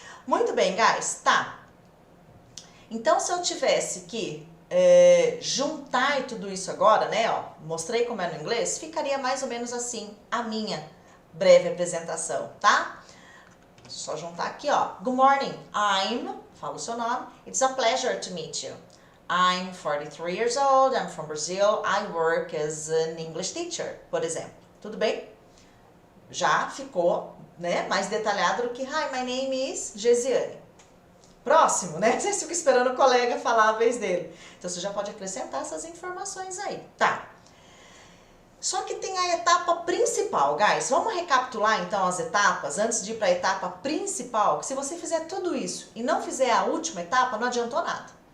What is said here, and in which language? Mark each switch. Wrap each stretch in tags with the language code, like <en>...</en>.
<pt>Muito bem, guys, tá. Então, se eu tivesse que juntar tudo isso agora, né, ó, mostrei como é no inglês, ficaria mais ou menos assim a minha breve apresentação, tá? Só juntar aqui, ó.</pt> <en>Good morning,</en> <pt>fala o seu nome.</pt> <en>It's a pleasure to meet you. I'm 43 years old, I'm from Brazil, I work as an English teacher,</en> <pt>por exemplo. Tudo bem? Já ficou, né, mais detalhado do que</pt> <en>Hi, my name is Gesiane.</en> <pt>Próximo, né? Você fica esperando o colega falar a vez dele. Então, você já pode acrescentar essas informações aí. Tá. Só que tem a etapa principal, guys. Vamos recapitular, então, as etapas antes de ir para a etapa principal? Que se você fizer tudo isso e não fizer a última etapa, não adiantou nada.</pt>